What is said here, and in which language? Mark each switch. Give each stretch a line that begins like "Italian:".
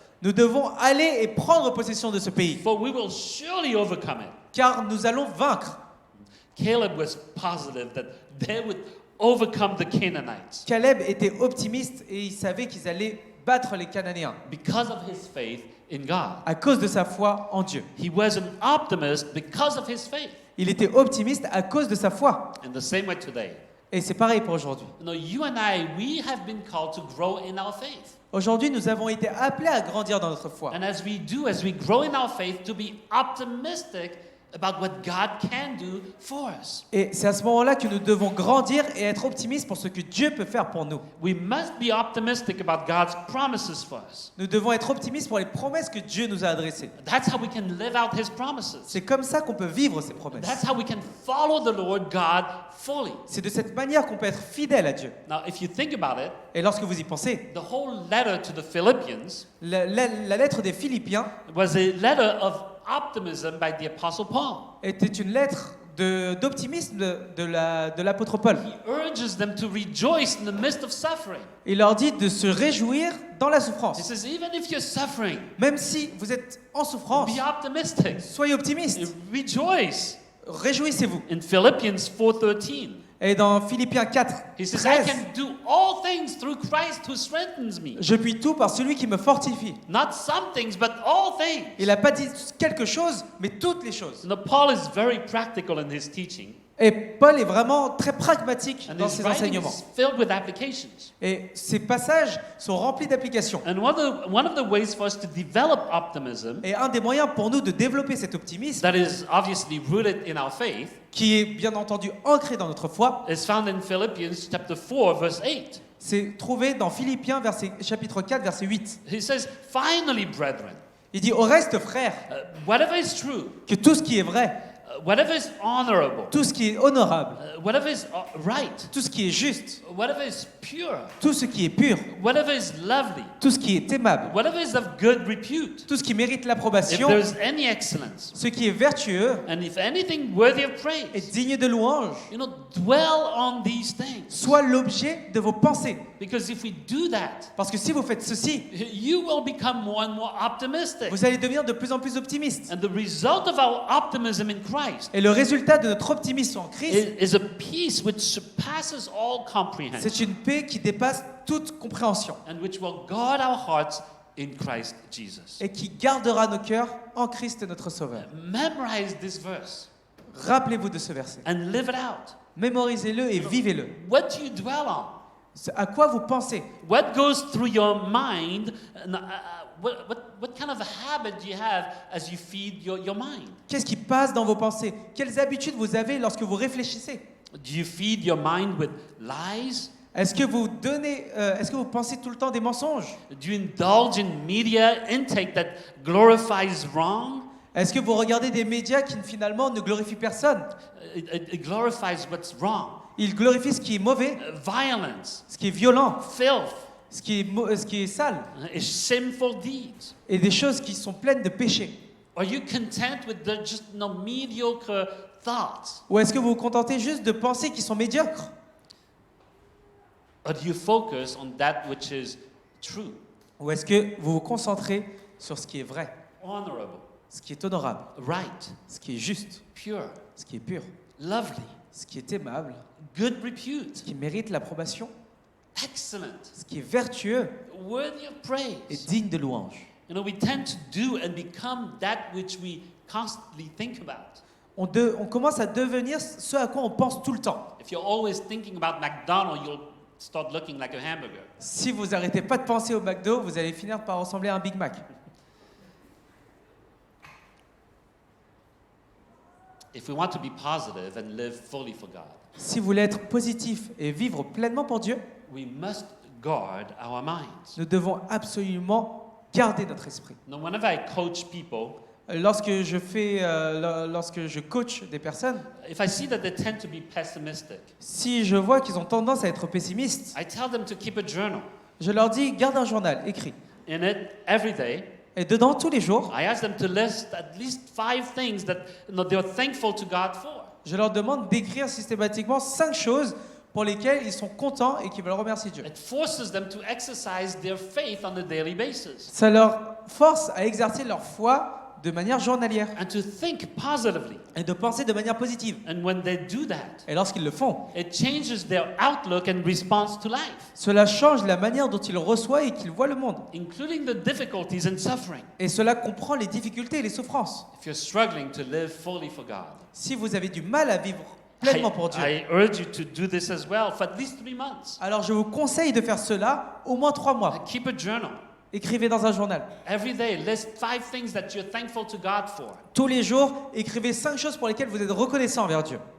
French: nous devons aller et prendre possession de ce pays,
English: for we will surely overcome it.
French: car nous allons vaincre.
English: Caleb was positive that they would overcome the Canaanites
French: Caleb était optimiste et il savait qu'ils allaient battre les Cananéens
English: because of his faith in God.
French: à cause de sa foi en Dieu.
English: He was an optimist because of his faith.
French: Il était optimiste à cause de sa foi.
English: In the same way today.
French: Et c'est pareil pour aujourd'hui.
English: You and I, we have been called to grow in our faith.
French: Aujourd'hui, nous avons été appelés à grandir dans notre foi.
English: And as we grow in our faith, to be optimistic about what God can do for us.
French: Et c'est à ce moment-là que nous devons grandir et être optimistes pour ce que Dieu peut faire pour nous.
English: We must be optimistic about God's promises for us.
French: Nous devons être optimistes pour les promesses que Dieu nous a adressées.
English: That's how we can live out His promises.
French: C'est comme ça qu'on peut vivre ces promesses.
English: That's how we can follow the Lord God fully.
French: C'est de cette manière qu'on peut être fidèle à Dieu.
English: Now, if you think about it,
French: Et lorsque vous y pensez,
English: the whole letter to the Philippians
French: la lettre des Philippiens
English: was a letter of optimism by the Apostle Paul.
French: était une lettre d'optimisme de l'apôtre Paul.
English: He urges them to rejoice in the midst of suffering.
French: Il leur dit de se réjouir dans la
English: He
French: souffrance.
English: says, even if you're suffering,
French: Même si vous êtes en souffrance,
English: be optimistic.
French: soyez optimistes.
English: Rejoice.
French: Réjouissez-vous.
English: In Philippians 4:13,
French: Et dans Philippiens 4,
English: he says, I
French: 13,
English: can do all things through Christ who strengthens me.
French: je puis tout par celui qui me fortifie.
English: Not some things, but all things.
French: Il n'a pas dit quelque chose, mais toutes les choses.
English: Paul is very practical in his teaching,
French: Et Paul est vraiment très pragmatique
English: and
French: dans
English: his
French: ses
English: writing
French: enseignements.
English: is filled with applications.
French: Et ces passages sont remplis d'applications.
English: And one of the ways for us to develop optimism
French: Et un des moyens pour nous de développer cet optimisme,
English: that is obviously rooted in our faith
French: qui est bien entendu ancré dans notre foi,
English: is found in Philippians chapter 4 verse 8.
French: c'est trouvé dans Philippiens chapitre 4, verset 8.
English: He says, finally, brethren,
French: Il dit, au reste, frères,
English: whatever is true,
French: que tout ce qui est vrai,
English: whatever is honorable,
French: tout ce qui est honorable,
English: whatever is right,
French: tout ce qui est juste,
English: whatever is pure,
French: tout ce qui est pur,
English: whatever is lovely,
French: tout ce qui est aimable,
English: whatever is of good repute,
French: tout ce qui mérite
English: if
French: l'approbation,
English: there's any excellence,
French: ce qui est vertueux
English: and if anything worthy of
French: et
English: praise,
French: digne de louange,
English: dwell on these things.
French: soit l'objet de vos pensées.
English: Because if we do that,
French: Parce que si vous faites ceci,
English: you will become more and more optimistic.
French: vous allez devenir de plus en plus optimiste.
English: And the result of our optimism in Christ
French: Et le résultat de notre optimisme en Christ,
English: is a peace which surpasses all comprehension
French: c'est une paix qui dépasse toute compréhension
English: and which will guard our hearts in Christ Jesus.
French: et qui gardera nos cœurs en Christ notre Sauveur.
English: Memorize this verse
French: Rappelez-vous de ce verset.
English: and live it out.
French: Mémorisez-le et vivez-le.
English: What do you dwell on?
French: À quoi vous pensez?
English: What goes through your mind? What kind of a habit do you have as you feed your mind?
French: Qu'est-ce qui passe dans vos pensées? Quelles habitudes vous avez lorsque vous réfléchissez?
English: Do you feed your mind with lies?
French: Est-ce que vous pensez tout le temps des mensonges?
English: Do you indulge in media intake that glorifies wrong?
French: Est-ce que vous regardez des médias qui finalement ne glorifient personne?
English: It glorifies what's wrong.
French: Ils glorifient ce qui est mauvais,
English: Violence,
French: ce qui est violent,
English: filth,
French: ce qui est sale,
English: shameful deeds.
French: et des choses qui sont pleines de péchés.
English: Are you content with the just mediocre thoughts?
French: Ou est-ce que vous vous contentez juste de pensées qui sont médiocres?
English: Or do you focus on that which is true,
French: Ou est-ce que vous vous concentrez sur ce qui est vrai,
English: honorable,
French: ce qui est honorable,
English: right,
French: ce qui est juste,
English: pure,
French: ce qui est pur,
English: lovely,
French: ce qui est aimable,
English: good repute,
French: ce qui mérite l'approbation,
English: excellent,
French: ce qui est vertueux
English: worthy of
French: et
English: praise?
French: digne de louange?
English: You know, we tend to do and become that which we constantly think about.
French: On commence à devenir ce à quoi on pense tout le temps.
English: If you're always thinking about McDonald's, you'll start looking like a hamburger.
French: Si vous n'arrêtez pas de penser au McDo, vous allez finir par ressembler à un Big Mac.
English: If we want to be positive and live fully for God,
French: Si vous voulez être positif et vivre pleinement pour Dieu,
English: we must guard our minds.
French: nous devons absolument garder notre esprit.
English: Now, whenever I coach people,
French: Lorsque je coach des personnes,
English: if I see that they tend to be pessimistic,
French: si je vois qu'ils ont tendance à être pessimistes,
English: I tell them to keep a journal.
French: je leur dis garde un journal écrit.
English: In it, every day,
French: Et dedans, tous les jours,
English: I ask them to list at least 5 things that they're thankful to God for.
French: je leur demande d'écrire systématiquement 5 choses pour lesquelles ils sont contents et qu'ils veulent remercier Dieu.
English: It forces them to exercise their faith on a daily basis
French: Ça leur force à exercer leur foi de manière journalière
English: and to think positively.
French: et de penser de manière positive.
English: And when they do that,
French: Et lorsqu'ils le font,
English: it changes their outlook and response to life,
French: cela change la manière dont ils reçoivent et qu'ils voient le monde.
English: including the difficulties and suffering.
French: Et cela comprend les difficultés et les souffrances.
English: If you're struggling to live fully for God,
French: Si vous avez du mal à vivre pleinement pour Dieu,
English: I urge you to do this as well for at least 3 months.
French: alors je vous conseille de faire cela au moins 3 mois.
English: Keep a journal.
French: Écrivez dans un journal.
English: Every day, list 5 things that you're thankful to God for.
French: Tous les jours, écrivez 5 choses pour lesquelles vous êtes reconnaissant envers Dieu.